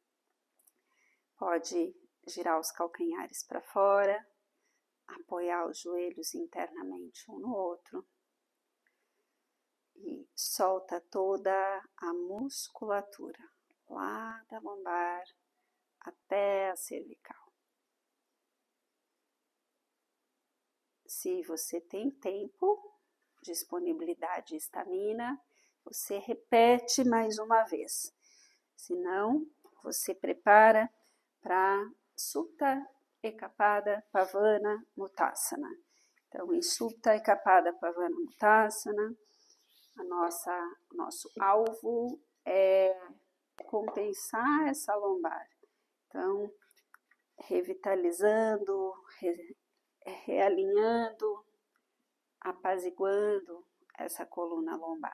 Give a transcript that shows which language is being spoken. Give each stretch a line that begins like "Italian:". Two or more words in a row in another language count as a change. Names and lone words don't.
Portuguese: pode girar os calcanhares para fora, apoiar os joelhos internamente um no outro e solta toda a musculatura lá da lombar até a cervical. Se você tem tempo, disponibilidade e estamina, você repete mais uma vez. Se não, você prepara para Supta Ekapada Pavana Muttasana. Então, em Supta Ekapada Pavana Muttasana, nosso alvo é compensar essa lombar. Então, revitalizando, realinhando, apaziguando essa coluna lombar.